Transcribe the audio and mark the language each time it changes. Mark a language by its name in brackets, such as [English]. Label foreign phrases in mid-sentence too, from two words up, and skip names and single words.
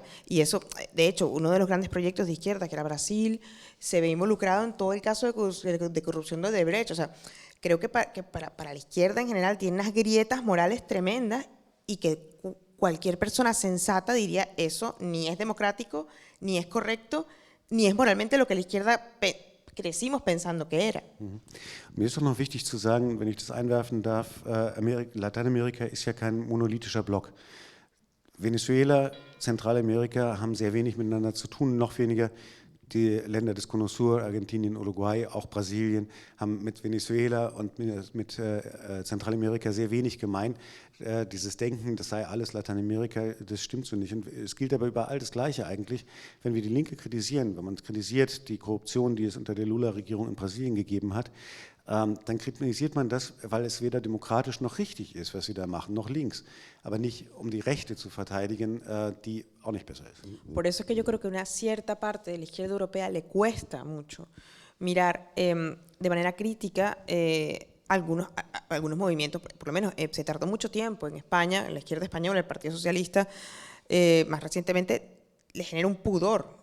[Spanish] Y eso, de hecho, uno de los grandes proyectos de izquierda, que era Brasil, se ve involucrado en todo el caso de corrupción de Odebrecht. O sea, creo que para la izquierda en general tiene unas grietas morales tremendas y que cualquier persona sensata diría eso ni es democrático, ni es correcto, ni es moralmente lo que la izquierda crecimos pensando que era. [German] Mir ist auch noch wichtig zu sagen, wenn ich das einwerfen darf, Lateinamerika ist ja kein monolithischer Block. Venezuela, Zentralamerika haben sehr wenig miteinander zu tun, noch weniger die Länder des Cono Sur, Argentinien, Uruguay, auch Brasilien, haben mit Venezuela und mit Zentralamerika sehr wenig gemein. Dieses Denken, das sei alles Lateinamerika, das stimmt so nicht. Und es gilt aber überall das Gleiche eigentlich. Wenn wir die Linke kritisieren, wenn man kritisiert die Korruption, die es unter der Lula-Regierung in Brasilien gegeben hat, dann kritisiert man das, weil es weder demokratisch noch richtig ist, was sie da machen, noch links. Aber nicht, um die Rechte zu verteidigen, die auch nicht besser ist. [Spanish] Por eso es que yo creo que una cierta parte de la izquierda europea le cuesta mucho mirar de manera crítica algunos movimientos, por lo menos se tardó mucho tiempo en España, en la izquierda española, el Partido Socialista, más recientemente le genera un pudor.